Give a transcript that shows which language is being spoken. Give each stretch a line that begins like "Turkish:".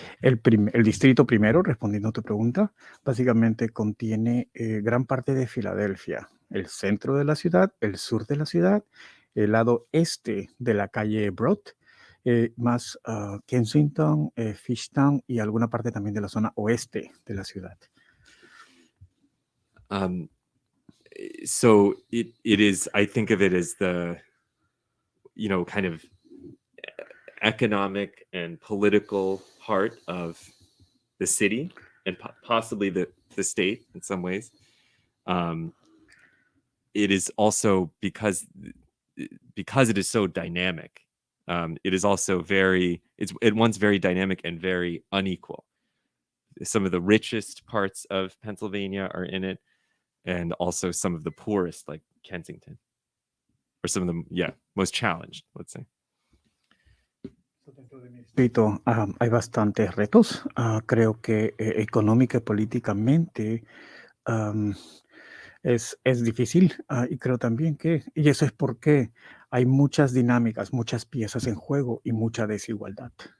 Spanish: El distrito primero, respondiendo a tu pregunta, básicamente contiene gran parte de Filadelfia, el centro de la ciudad, el sur de la ciudad, el lado este de la calle Broad, más Kensington, Fishtown y alguna parte también de la zona oeste de la ciudad.
English: So it is, I think of it as the, kind of economic and political heart of the city, and possibly the state in some ways. It is also because it is so dynamic. It is also at once very dynamic and very unequal. Some of the richest parts of Pennsylvania are in it, and also some of the poorest, like Kensington, or some of the most challenged, let's say.
Spanish: Dentro de mi distrito hay bastantes retos. Creo que económica y políticamente es difícil, y creo también y eso es porque hay muchas dinámicas, muchas piezas en juego y mucha desigualdad.